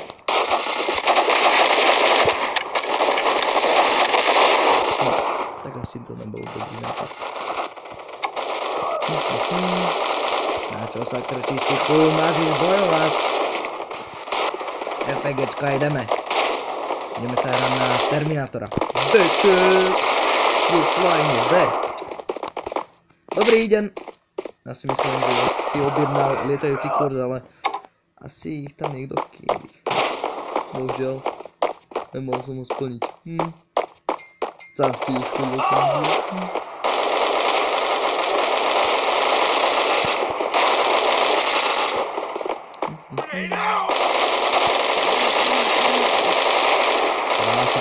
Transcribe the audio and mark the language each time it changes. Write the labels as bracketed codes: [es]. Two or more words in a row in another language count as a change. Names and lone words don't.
[sk] No, tak asi to nebolo dobrý nápad. Na čo sa krčíš, ty chuj, máš ísť bojovať. RPGčka, ideme. Ideme sa hrať na Terminátora. [en] Bitches! You're flying back. [sk] Dobrý deň. Ja si myslím, že si objednal lietajúci kurz, ale asi ich tam niekto kýli. Bohužiaľ, nemohol som ho splniť. Zasi už chodil tam. Krása.